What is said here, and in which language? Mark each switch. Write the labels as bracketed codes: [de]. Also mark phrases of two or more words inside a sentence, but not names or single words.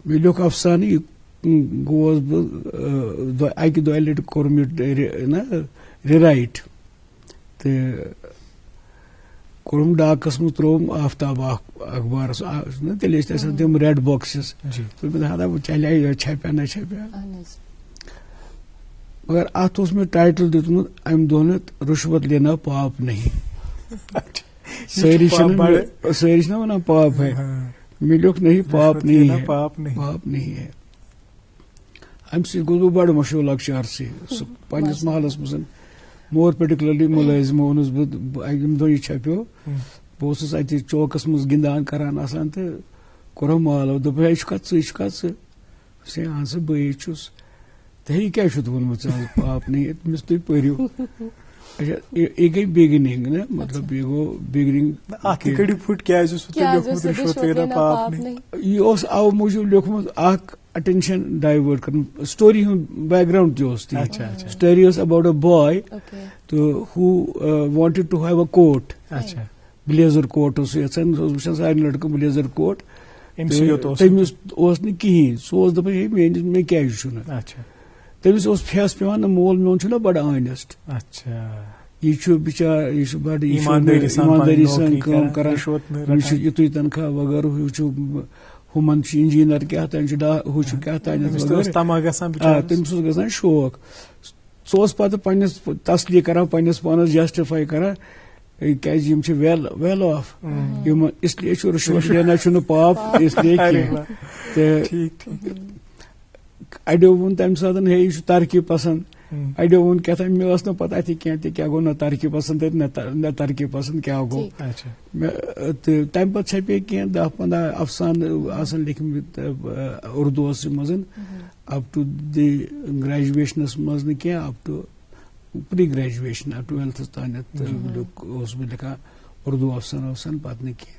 [ks] مےٚ لیوٚکھ افسانہٕ یہِ گوس بہٕ اَکہِ دۄیہِ لٹہِ کوٚر مےٚ رِرایٹ تہٕ کوٚرُم ڈاکس منٛز ترٛووُم آفتاب اخبارس تیٚلہِ ٲسۍ آسان تِم [en] red boxes [ks] ہتا بہٕ چلے یہِ چھپیا نہ چھپیا مگر اتھ اوس مےٚ ٹایٹل دیُتمُت امہِ دۄہ [ur] رُشوت لینا پاپ نہیں [ks] سٲری چھِنہ ونان [ur] پاپ ہے [ks] مےٚ لیوٚکھ [ur] نہیں پاپ نہیں ہے پاپ نہیں ہے [ks] امہِ سۭتۍ گوٚوس بہٕ بڑٕ مشہوٗر لۄکچارسٕے سُہ پننِس محلس منٛز مور پٔٹِکیوٗلرلی مُلٲزِم اوٚنُس بہٕ ییٚمہِ دۄہ یہِ چھپیو بہٕ اوسُس اتہِ چوکس منٛز گِنٛدان کران آسان تہٕ کوٚرُم مالو دوٚپ ہے چھُکھا ژٕ اہن سا بٕے چھُس تہٕ یہِ کیٛاہ چھُتھ ووٚنمُت ژےٚ [ur] پاپ نہیں [ks] تٔمِس تُہۍ پٔرِو اچھا یہِ گٔے بِگنِنگ نا مطلب یہِ گوٚو بِگنِنگ یہِ اوس اَوٕ موٗجوٗب لیوٚکھمُت اکھ [en] attention divert [ks] کرُن سٹوری ہُنٛد [en] background [ks] تہِ اوس تی سٹوری ٲس [en] about a boy [ks] تہٕ [en] who wanted to have a coat blazer coat [ks] اوس سُہ یژھان سُہ اوس وٕچھان سارنٕے لڑکہٕ [en] blazer coat [ks] تٔمِس اوس نہٕ کِہینۍ سُہ اوس دپان ہے مےٚ کیازِ چھُنہٕ تٔمِس اوس فیس پیوان مول میون چھُنہ بڑٕ آنیسٹ یہِ چھُ بِچار یہِ چھُ بڑٕ ایٖماندٲری سان کٲم کران یہِ چھُ یِتُے تنخواہ وغٲرٕ ہُہ چھُ ہُمن چھُ انجیٖنر کیٛاہ تام چھُ ہُہ چھُ کیٛاہ تام تٔمِس اوس گژھان شوق سُہ اوس پتہٕ پننِس تسلی کران پننِس پانس جسٹِفاے کران کیازِ یِم چھِ [en] well off [ks] یِم [ur] اس لیے [ks] چھُ [ur] رُشوت لینا [ks] چھُنہٕ پاپ [ur] اس لیے [ks] کینٛہہ تہٕ اڑیو ووٚن تمہِ ساتہٕ ہے یہِ چھُ ترقی پسنٛد اڑیو ووٚن کیٛاہ تام مےٚ ٲس نہٕ پتہ تہِ کینٛہہ تہِ کیٛاہ گوٚو نہ ترقی پسنٛد تتہِ نہ ترقی پسنٛد کیٛاہ گوٚو تہٕ تمہِ پتہٕ چھپے کینٛہہ 10-15 افسانہٕ آسان لیکھمٕتۍ اردوٗوس منٛز [en] up to the graduation [ks] منٛز نہٕ کینٛہہ [en] up to pre graduation [ks] 12th تانٮ۪تھ اوسُس بہٕ لیکھان اردوٗ افسانہٕ پتہٕ نہٕ کینٛہہ